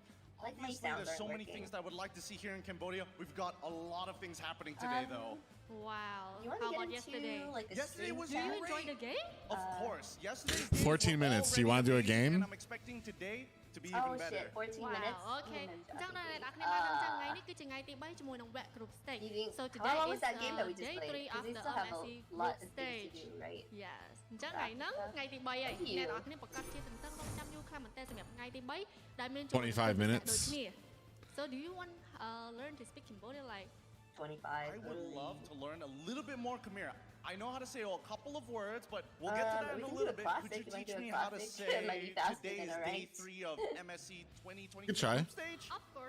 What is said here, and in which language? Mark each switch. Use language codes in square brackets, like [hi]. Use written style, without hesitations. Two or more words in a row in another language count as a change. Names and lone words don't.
[en] Like my obviously sounds there's so aren't many working. things that I would like to see here in Cambodia. We've got a lot of things happening today, though. Wow. You want How to get about into yesterday? like the Yesterday was Do you great. enjoy the game? Of course. Yesterday's days 14 were minutes. Do you already want to do a amazing, game? And I'm expecting today to be even better. shit, 14 Wow, minutes. okay. Mm, [km] អញ្ចឹងដល់អ្នកនរគ្នាបានដឹងចឹងថ្ងៃនេះគឺជាថ្ងៃទី3ជាមួយនឹង [en] Wet Group Stage. Eating- So How today long is was that game that we just day played? 3 Because of we the still have MSC a lot Group of things to Stage. do, right? Yes. [km] អញ្ចឹងថ្ងៃហ្នឹងថ្ងៃទី3ហើយ [en] Thank you. [km] អ្នកនរគ្នាប្រកាសជាទន្ទឹងរង់ចាំយូរខ្លាំងមែនតើសម្រាប់ថ្ងៃទី3ដែលមាន [en] 25 minutes. ដូចគ្នា So do you want learn to speak Cambodia like 25. I would love to learn a little bit more Khmer. I know how to say a couple of words, but we'll get to that we in a can do little a bit. classic. Could you You wanna teach do a me how to classic? It might be say faster today's than, day alright? 3 of MSC 2023 Good try. group stage? Of course,